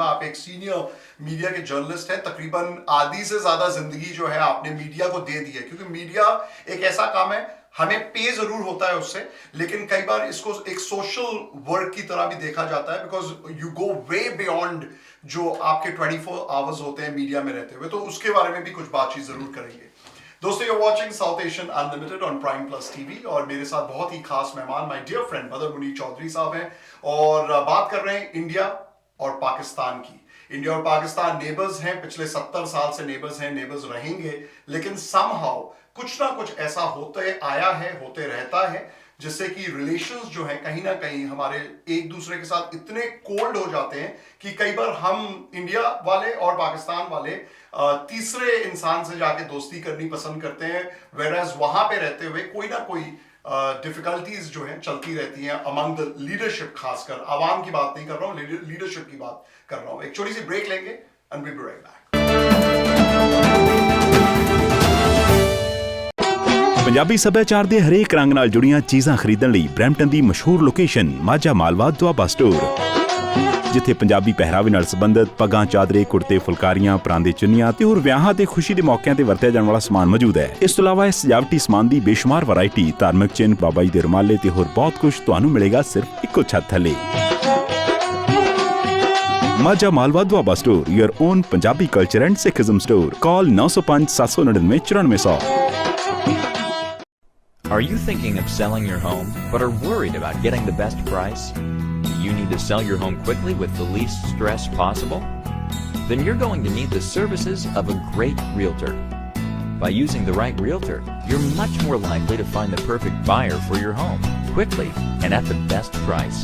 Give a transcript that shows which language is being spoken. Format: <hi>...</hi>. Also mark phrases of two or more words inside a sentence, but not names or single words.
<hi>आप एक सीनियर मीडिया के जर्नलिस्ट हैं, तकरीबन आधी से ज्यादा जिंदगी जो है आपने मीडिया को दे दी है, क्योंकि मीडिया एक ऐसा काम है हमें पे जरूर होता है उससे, लेकिन कई बार इसको एक</hi> <en>social work</en> <hi>की तरह भी देखा जाता है,</hi> <en>because you go way beyond</en> <hi>जो आपके 24 आवर्स होते हैं मीडिया में रहते हुए। तो उसके बारे में भी कुछ बातचीत जरूर करेंगे। दोस्तों,</hi> <en>you're watching South Asian Unlimited on Prime Plus TV</en> <hi>और मेरे साथ बहुत ही खास मेहमान</hi> <en>my dear friend</en> <hi>बदर मुनीर चौधरी साहब हैं और बात कर रहे हैं इंडिया और पाकिस्तान की। इंडिया और पाकिस्तान नेबर्स हैं, पिछले 70 साल से नेबर्स हैं, नेबर्स रहेंगे, लेकिन समहाउ कुछ ना कुछ ऐसा होते आया है, होते रहता है, जिससे कि रिलेशंस जो हैं कहीं ना कहीं हमारे एक दूसरे के साथ इतने कोल्ड हो जाते हैं कि कई बार हम इंडिया वाले और पाकिस्तान वाले तीसरे इंसान से जाके दोस्ती करनी पसंद करते हैं, वेरएज वहां पे रहते हुए कोई ना कोई डिफिकल्टीज जो हैं चलती रहती हैं</hi> <en>among the leadership.</en> <hi>खासकर आवाम की बात नहीं कर रहा हूं, लीडरशिप की बात कर रहा हूं। एक छोटी सी ब्रेक लेंगे</hi> <en>and we will be right back.</en> <pa>ਪੰਜਾਬੀ ਸੱਭਿਆਚਾਰ ਦੇ ਹਰੇਕ ਰੰਗ ਨਾਲ ਜੁੜੀਆਂ ਚੀਜ਼ਾਂ ਖਰੀਦਣ ਲਈ ਬਰੈਂਪਟਨ ਦੀ ਮਸ਼ਹੂਰ ਲੋਕੇਸ਼ਨ ਮਾਝਾ ਮਾਲਵਾ ਦੁਆਬਾ ਸਟੋਰ, ਜਿੱਥੇ ਪੰਜਾਬੀ ਪਹਿਰਾਵੇ ਨਾਲ ਸੰਬੰਧਿਤ ਪੱਗਾਂ, ਚਾਦਰੇ, ਕੁੜਤੇ, ਫੁਲਕਾਰੀਆਂ, ਪਰਾਂਦੇ, ਚੁੰਨੀਆਂ ਤੇ ਹੋਰ ਵਿਆਹਾਂ ਤੇ ਖੁਸ਼ੀ ਦੇ ਮੌਕਿਆਂ ਤੇ ਵਰਤਿਆ ਜਾਣ ਵਾਲਾ ਸਮਾਨ ਮੌਜੂਦ ਹੈ। ਇਸ ਤੋਂ ਇਲਾਵਾ ਇਸ ਸਜਾਵਟੀ ਸਮਾਨ ਦੀ ਬੇਸ਼ੁਮਾਰ ਵੈਰਾਈਟੀ, ਧਾਰਮਿਕ ਚਿੰਨ੍ਹ, ਬਾਬਾ ਜੀ ਦੇ ਰੁਮਾਲੇ ਤੇ ਹੋਰ ਬਹੁਤ ਕੁਝ ਤੁਹਾਨੂੰ ਮਿਲੇਗਾ ਸਿਰਫ ਇੱਕੋ ਛੱਤ ਥੱਲੇ। ਮਾਝਾ ਮਾਲਵਾ ਦੁਆਬਾ ਸਟੋਰ,</pa> <en>your own Punjabi culture and Sikhism store.</en> <pa>ਕਾਲ 905 799 9400।</pa> <en>Are you thinking of selling your home but are worried about getting the best price? Do you need to sell your home quickly with the least stress possible? Then you're going to need the services of a great realtor. By using the right realtor, you're much more likely to find the perfect buyer for your home quickly and at the best price.</en>